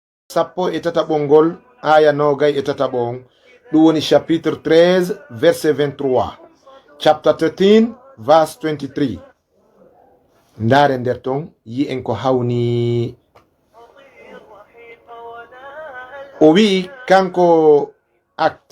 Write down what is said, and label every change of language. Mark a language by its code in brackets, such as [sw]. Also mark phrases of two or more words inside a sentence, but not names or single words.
[ff] sappo e tataɓongol aya nogay e tataɓon ɗum woni [fr] chapitre 13 verset 23. [en] Chapter 13 verse 23. [ff] Ndare nder ton yi'en ko hawni. O wi kanko act.